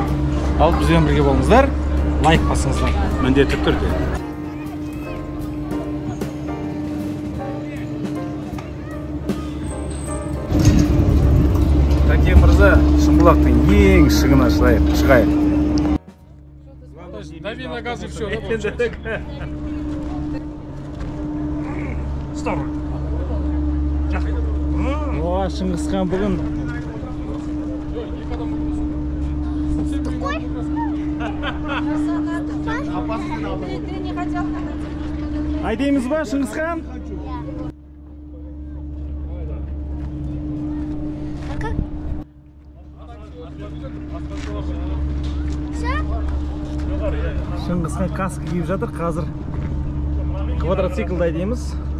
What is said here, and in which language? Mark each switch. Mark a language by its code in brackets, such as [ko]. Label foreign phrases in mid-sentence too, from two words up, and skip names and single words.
[kk] Ал бізбен бірге болыңыздар, лайк басыңыздар. Міндетті түрде. Тәке мырза, Шымбұлақтың ең шыңына шығайық. [ru] Дави на газ и все. О, [kk] Шыңғысхан бүгін. Айдаймыз ба, Шыңғысхан? Шыңғысхан каска киіп жатыр, қазір квадроциклда айдаймыз.